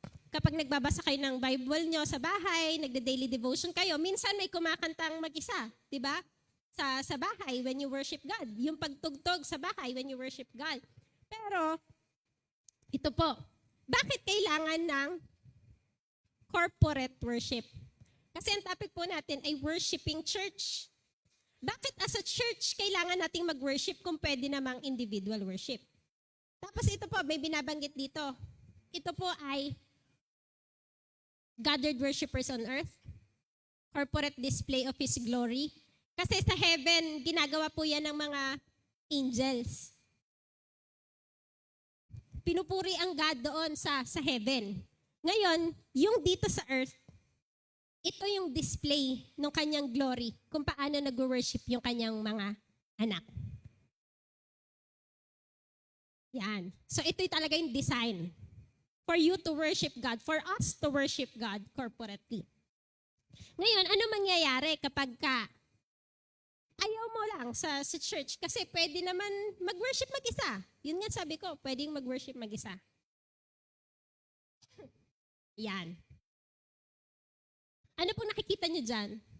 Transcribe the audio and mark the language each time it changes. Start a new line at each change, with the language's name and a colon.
Filipino: Kapag nagbabasa kayo ng Bible nyo sa bahay, nagda-daily devotion kayo, minsan may kumakantang mag-isa. Di ba? Sa bahay,
English: when you worship God.
Filipino: Yung pagtugtog sa bahay,
English: when you worship God.
Filipino: Pero, ito po, bakit kailangan ng corporate worship? Kasi ang topic po natin ay worshiping church. Bakit as a church kailangan nating mag-worship kung pwede namang individual worship? Tapos ito po, may binabanggit dito. Ito po ay
English: gathered worshipers on earth, corporate display of His glory.
Filipino: Kasi sa heaven, ginagawa po yan ng mga angels. Pinupuri ang God doon sa heaven. Ngayon, yung dito sa earth, ito yung display ng kanyang glory kung paano nag-worship yung kanyang mga anak. Yan. So ito talaga yung
English: design for you to worship God, for us to worship God corporately.
Filipino: Ngayon, ano mangyayari kapag ayaw mo lang sa church? Kasi pwede naman mag-worship mag-isa. Yun nga sabi ko, pwedeng mag-worship mag-isa. Yan. Ano pong nakikita nyo dyan?